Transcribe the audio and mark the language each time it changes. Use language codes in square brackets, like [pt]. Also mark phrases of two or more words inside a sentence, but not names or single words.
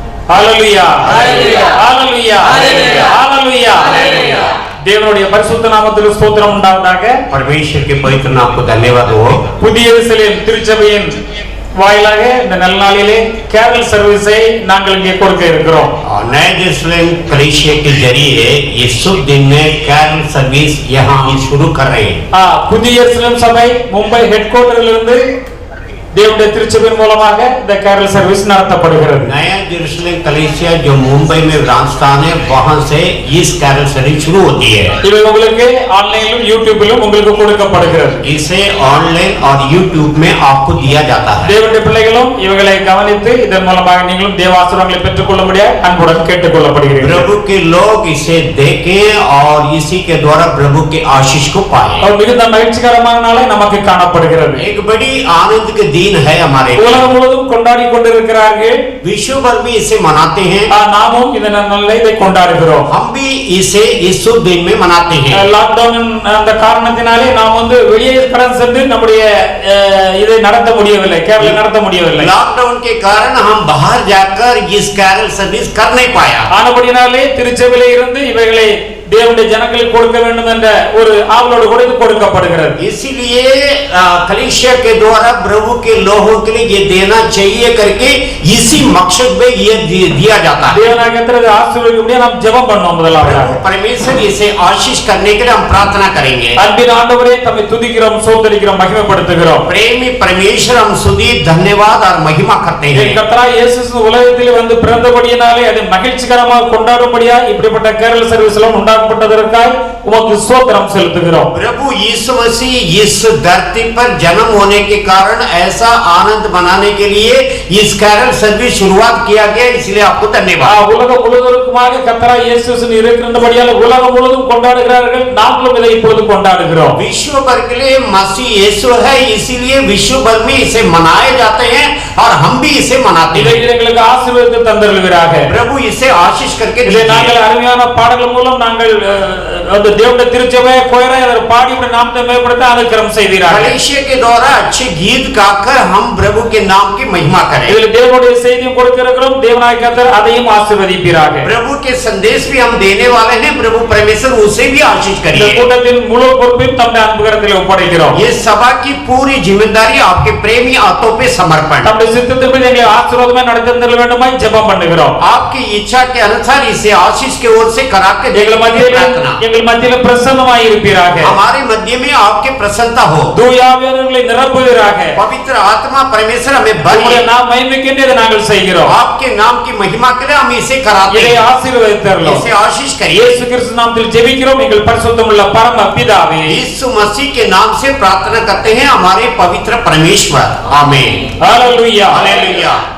[ta] ஹalleluya ஹalleluya ஹalleluya ஹalleluya ஹalleluya தேவனுடைய பரிசுத்த நாமத்துக்கு ஸ்தோத்திரம் உண்டாவதாக. [hi] परमेश्वर के पवित्र नाम को धन्यवाद हो. [ta] புதிய எருசலேம் திருச்சபையின் வாயிலாக இந்த நல்ல நாளிலே [en] carol service [ta] நாங்கள் இங்கே கொடுக்க இருக்கிறோம். [hi] नए यरूशलेम कलीसिया के जरिए ये शुभ दिन में [en] carol service [hi] यहाँ शुरू कर रहे हैं. [ta] புதிய எருசலேம் சபை மும்பை [en] head quarter [ta] தேவனுடைய திருச்சபையின் மூலமாக இந்த [en] carol service [ta] நடத்தப்படுகிறது. [hi] नया यरूशलेम कलीसिया जो मुंबई में ब्रांच स्थान है वहां से इस [en] carol service [hi] शुरू होती है. [ta] இது உங்களுக்கு ஆன்லைனிலும் யூடியூபிலும் உங்களுக்கு கொடுக்கப்படுகிறது. [hi] इसे ऑनलाइन और यूट्यूब में आपको दिया जाता है. [ta] தேவனுடைய பிள்ளைகளும் இவங்களை கவனித்து இதன் மூலமாக நீங்களும் தேவ ஆசீர்வாதங்களை பெற்றுக்கொள்ளும்படியாக அன்புடன் கேட்டுக்கொள்ளப்படுகிறீர்கள். [hi] प्रभु के लोग इसे देखें और इसी के द्वारा प्रभु के आशीष को पाएं. [ta] और மிகுந்த மகிழ்ச்சிகரமான நாளே நமக்கு காணப்படுகிறது. [hi] एक बड़ी आनंद के दिन है हमारे. [ta] உலகம் முழுவதும் கொண்டாடி கொண்டிருக்கிறார்கள். [hi] विश्व भर में इसे मनाते हैं. [ta] நாமும் இந்த நாளை கொண்டாடுகிறோம். [hi] हम भी इसे इस शुभ दिन में मनाते हैं. [ta] லாக்டவுன் அந்த காரணத்தினாலே நாம் வெளியே கடன் சென்று நம்முடைய இதை நடத்த முடியவில்லை, கேரள நடத்த முடியவில்லை. [hi] लॉकडाउन के कारण हम बाहर जाकर इस [en] carol service [hi] कर नहीं पाया. [ta] ஆனபடினாலே திருச்சபையிலே இருந்து இவைகளை தேவனுடைய ஜனங்களுக்கு கொடுக்க வேண்டும் என்ற ஒரு ஆவலோடு கூட இது கொடுக்கப்படுகிறது. [hi] इसीलिए कलीसिया के द्वारा प्रभु के लोगों के लिए ये देना चाहिए करके इसी मकसद में ये दिया जाता है. [ta] தேவனாகிய கர்த்தரை ஆசீர்வதிக்கும்படி நாம் ஜெபம் பண்ணுவோம். முதலாவதாக [hi] परमेश्वर इसे आशीष करने के लिए हम प्रार्थना करेंगे. [ta] அன்பின் ஆண்டவரே தம்மை துதிக்கிறோம், ஸ்தோத்திரிக்கிறோம், மகிமைப்படுத்துகிறோம். [hi] प्रेमी परमेश्वर हम स्तुति धन्यवाद और महिमा करते हैं. [ta] கர்த்தராகிய இயேசு உலகத்தில் வந்து பிறந்தபடியினாலே அதை மகிழ்ச்சிகரமாக கொண்டாடும்படியா இப்படிப்பட்ட [en] carol service [ta] எல்லாம் உண்டாக்கப்பட்டதற்காக உமக்கு ஸ்தோத்திரம் செலுத்துகிறோம். [hi] प्रभु यीशु मसीह इस धरती पर जन्म होने के कारण ऐसा आनंद मनाने के लिए इस [en] carol service [hi] शुरुआत किया गया, इसलिए आपको धन्यवाद. [ta] உலகம் முழுவதற்குமாக கர்த்தராகிய இயேசு இருக்கிறபடியால் உலகம் முழுவதும் கொண்டாடுகிறார்கள், நாங்களும் இதை இப்பொழுது கொண்டாடுகிறோம். [hi] विश्व भर के लिए मसीह यीशु है, इसीलिए विश्व भर में इसे मनाए जाते हैं और हम भी इसे मनाते हैं. [ta] எங்களுக்கு ஆசீர்வாதத்தை தந்தருளுவீராக. [hi] प्रभु इसे आशीष करके [ta] நாங்கள் அருமையான பாடல்கள் மூலம் நாங்கள் அந்த தேவனுடைய திருச்சபை கோயரை அதர் பாடி உம்முடைய நாமத்தை மேம்படுத்த அனுக்கிரகம் செய்வீராக. [hi] कलीसिया के द्वारा अच्छे गीत गाकर हम प्रभु के नाम की महिमा करें. [ta] இதில் தேவனுடைய செய்தியும் கொடுக்கிறோம், தேவனாகிய கர்த்தர் அதையும் ஆசீர்வதிப்பீராக. [hi] प्रभु के संदेश भी हम देने वाले हैं, प्रभु परमेश्वर उसे भी आशीष [ta] இந்த [hi] करिए. [ta] கூட்டத்தின் முழு பொறுப்பையும் தம்முடைய அன்பு கரத்திலே ஒப்படைக்கிறோம். [hi] ये सभा की पूरी जिम्मेदारी आपके प्रेमी हाथों पे समर्पण. [ta] தம்முடைய சித்தத்தின்படி எங்களை ஆசீர்வாதமாய் நடத்திட வேண்டுமாய் ஜெபம் பண்ணுகிறோம். [hi] आपकी इच्छा के अनुसार इसे आशीष के ओर से करा के [ta] எங்கள் மத்தியிலே பிரசன்னமாய் இருப்பீராக. [hi] हमारे मध्य में आपके प्रसन्नता हो. [ta] தூய ஆவியானவர்களை நிரப்புவீராக. [hi] पवित्र आत्मा परमेश्वर हमें भरे. [ta] உம்முடைய நாம மகிமைக்கென்று இதை நாங்கள் செய்கிறோம். [hi] आपके नाम की महिमा के लिए हम इसे कराते [ta] இதை [hi] हैं. [ta] ஆசீர்வதித்தருளும். [hi] इसे आशीष करिए. [ta] இயேசு கிறிஸ்து நாமத்தில் ஜெபிக்கிறோம் எங்கள் பரிசுத்தமுள்ள பரம பிதாவே. [hi] यीशु मसीह के नाम से प्रार्थना करते हैं हमारे पवित्र परमेश्वर. आमीन. हालेलुया हालेलुया.